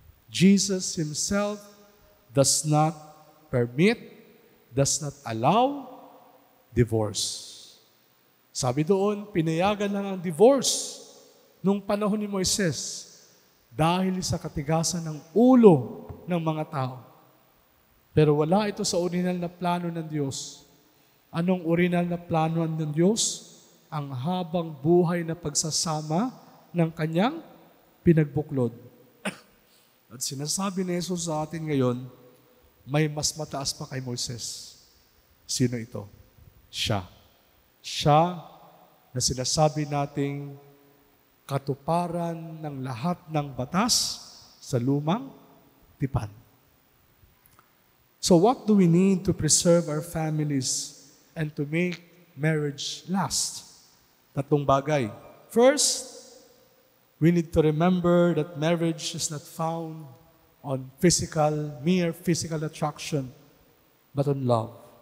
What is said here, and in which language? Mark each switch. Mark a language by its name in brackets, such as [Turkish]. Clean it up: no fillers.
[English] Jesus Himself does not permit does not allow divorce. [Filipino] Sabi doon, pinayagan lang ang divorce nung panahon ni Moises dahil sa katigasan ng ulo ng mga tao. Pero wala ito sa original na plano ng Diyos. Anong original na plano ng Diyos? Ang habang buhay na pagsasama ng kanyang pinagbuklod. At sinasabi ni Jesus sa atin ngayon, may mas mataas pa kay Moises. Sino ito? Siya. Siya na sinasabi nating katuparan ng lahat ng batas sa lumang tipan. [English] So what do we need to preserve our families and to make marriage last? [Filipino] Tatlong bagay. [English] First, we need to remember that marriage is not found on mere physical attraction, but on love.